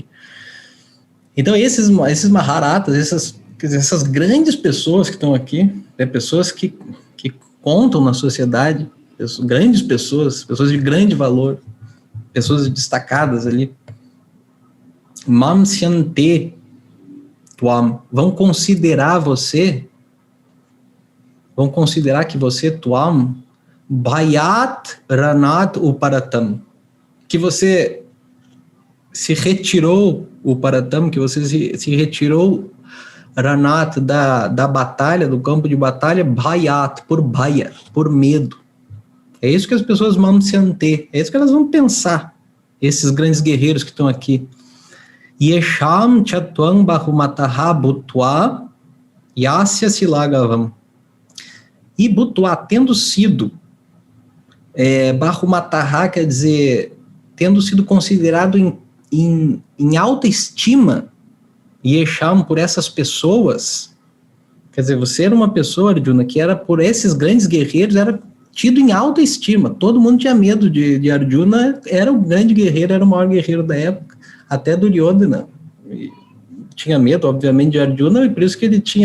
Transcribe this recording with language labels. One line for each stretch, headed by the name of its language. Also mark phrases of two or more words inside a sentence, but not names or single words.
Portuguese: Então esses Maharatas, essas grandes pessoas que estão aqui, pessoas que contam na sociedade, grandes pessoas de grande valor, pessoas destacadas ali,
Sanskrit: mamsyante tuam,
Portuguese: vão considerar que você, tuam,
Sanskrit: bhayat ranat uparatam,
Portuguese: que você se retirou, uparatam, que você se retirou ranat da batalha, do campo de batalha, bhayat, por bhaya, por medo. É isso que as pessoas mamsyante, é isso que elas vão pensar, esses grandes guerreiros que estão aqui.
Sanskrit: Yesham chatwang bahumataha bhutva yasya silagavam.
Portuguese: E bhutva, tendo sido, bahumataha quer dizer, tendo sido considerado em alta estima, Yesham, por essas pessoas, quer dizer, você era uma pessoa, Arjuna, que era por esses grandes guerreiros, era tido em alta estima, todo mundo tinha medo de Arjuna, era o grande guerreiro, era o maior guerreiro da época, até Duryodhana tinha medo, obviamente, de Arjuna, e por isso que ele